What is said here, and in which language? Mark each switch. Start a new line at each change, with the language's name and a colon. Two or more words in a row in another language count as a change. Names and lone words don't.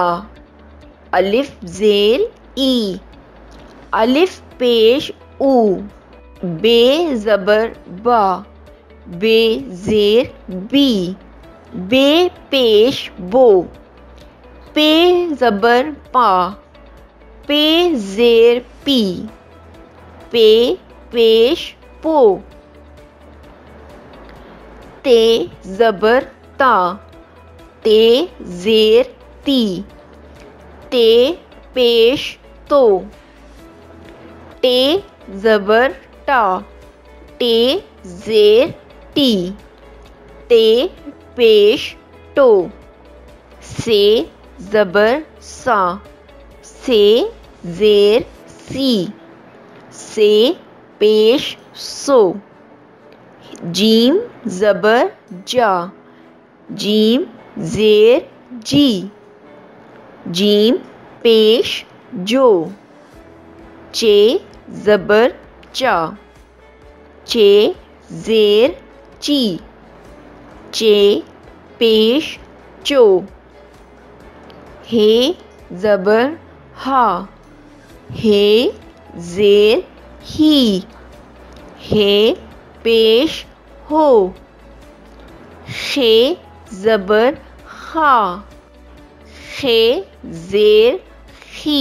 Urdu: الف زیر ای. الف پیش او. بے زبر با. بے زیر بی. بے پیش بو. پے زبر پا. پے زیر پی. پے پیش پو. تے زبر تا. تے زیر تی. تے پیش تو. ٹے زبر ٹا. ٹے زیر ٹی. ٹے پیش ٹو. سے زبر سا. سے زیر سی. سے پیش سو. جیم زبر جا. جیم زیر جی. جیم پیش جو. چے زبر چا. چے زیر چی. چے پیش چو. ہے زبر ہا. ہے زیر ہی. ہے پیش ہو. خے زبر خا. خے زیر خی.